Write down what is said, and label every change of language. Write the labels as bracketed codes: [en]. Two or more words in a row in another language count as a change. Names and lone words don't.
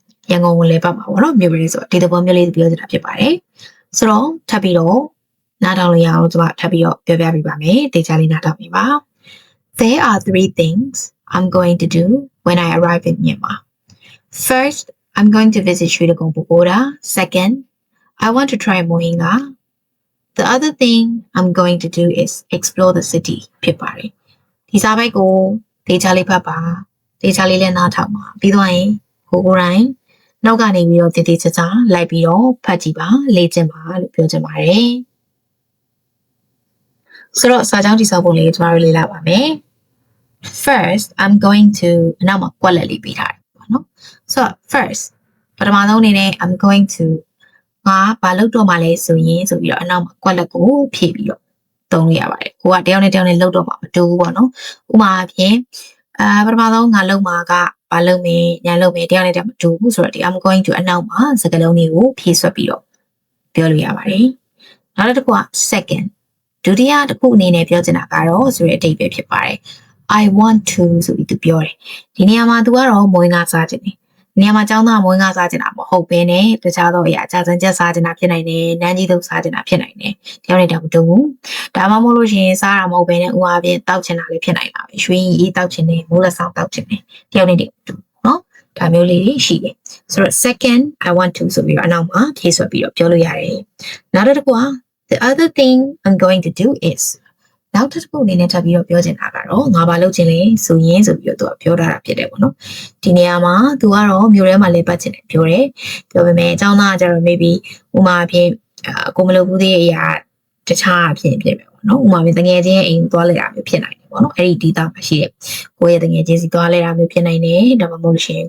[my] ရန်ကုန်ကိုလည်းပတ်မှာပေါ့နော်မြို့ပြည်ဆိုဒီသဘောမျိုးလေးပြောနေတာဖြစ်ပါတယ်ဆိုတော့ထပ်ပြီးတော့နားထောင်လို့ရအောင်ကျွန်မထပ်ပြီးတော့ပြောပြပေးပါမယ်တေချာလေးနားထောင်နေပါ [en] There are 3 things I'm going to do when I arrive in Myanmar. First, I'm going to visit Sri Lanka Pagoda. Second, I want to try Mohinga. The other thing I'm going to do is explore the city. [my] ဖြစ်ပါတယ်ဒီစာပိုက်ကိုတေချာလေးဖတ်ပါတေချာလေးလည်းနားထောင်ပါပြီးတော့ရင်ကိုတိုင်းနောက်ကနေပြီးတော့တည်တည်ချာချာလိုက်ပြီးတော့ဖတ်ကြည့်ပါလေ့ကျင့်ပါလို့ပြောချင်ပါတယ် ဆိုတော့စာကြောင်းတိစောက်ပုံလေးကျွန်တော်တို့လေ့လာပါမယ် [en] First I'm going to [my] နောက်မှာကွက်လက်လေးပေးထားတယ်ပေါ့နော်ဆိုတော့ first ပထမဆုံးအနေနဲ့ [en] I'm going to [my] ငါဘာလုပ်တော့မှလဲဆိုရင်ဆိုပြီးတော့အနောက်မှာကွက်လက်ကိုဖြည့်ပြီးတော့သုံးလို့ရပါတယ်ကိုကတယောက်နဲ့တယောက်နဲ့လုပ်တော့မှမတူဘူးပေါ့နော်ဥပမာအဖြစ်ပထမဆုံးငါလုပ်မှာကဘာလုပ်မင်းညာလုပ်မင်းတယောက်နဲ့တယောက်မတူဘူးဆိုတော့ဒီ [en] I'm going to [my] အနောက်မှာ စကားလုံးလေးကိုဖြည့်ဆွတ်ပြီးတော့ပြောလို့ရပါတယ်နောက်တစ်ခုက second ဒုတိယတစ်ခုအနေနဲ့ပြောချင်တာကတော့ဆိုတဲ့အဓိပ္ပာယ်ဖြစ်ပါတယ် [en] I want to [my] ဆိုပြီးသူပြောတယ်ဒီနေရာမှာသူကတော့မွေးငါစားခြင်းတယ်နေရာမှာကျောင်းသားမွေးငါစားခြင်းတာမဟုတ်ဘဲနဲ့တခြားသောအရာကြာစံချက်စားခြင်းတာဖြစ်နိုင်တယ်နန်းကြီးသုတ်စားခြင်းတာဖြစ်နိုင်တယ်တယောက်နဲ့တယောက်မတူဘူးဒါမှမဟုတ်လို့ရှိရင်စားတာမဟုတ်ဘဲနဲ့ဥအားဖြင့်တောက်ခြင်းတာလည်းဖြစ်နိုင်တာပဲရွှေရီတောက်ခြင်းနဲ့ မိုးလက်ဆောင်တောက်ခြင်းနဲ့တယောက်နဲ့တယောက်မတူနော်ဒါမျိုးလေးတွေရှိတယ်ဆိုတော့ [en] second I want to [my] ဆိုပြီးတော့အနောက်မှာဖြည့်ဆွတ်ပြီးတော့ပြောလို့ရတယ်နောက်တစ်ခုက [en] the other thing I'm going to do is [my] နောက်တစ်ခုအနေနဲ့ထပ်ပြီးတော့ပြောချင်တာကတော့ငါဘာလုပ်ချင်လဲဆိုရင်ဆိုပြီးတော့သူကပြောထားတာဖြစ်တယ်ပေါ့နော်ဒီနေရာမှာသူကတော့မြို့ထဲမှာလဲပတ်ချင် တယ်ပြောတယ်ပြောပေမဲ့အကြောင်းသားကကျတော့ maybe ဥမာအဖြစ်ကိုမလုပ်ဘူးသေးတဲ့အရာတခြားအဖြစ်ဖြစ်မယ်ပေါ့နော်ဥမာတကယ်ချင်းအိမ်သွားလဲတာမျိုးဖြစ်နိုင်တယ်ပေါ့နော်အဲ့ဒီဒေတာမှာရှိတယ်ကိုရဲ့တကယ်ချင်းစီသွားလဲတာမျိုးဖြစ်နိုင်တယ်ဒါမှမဟုတ်လို့ရှိရင်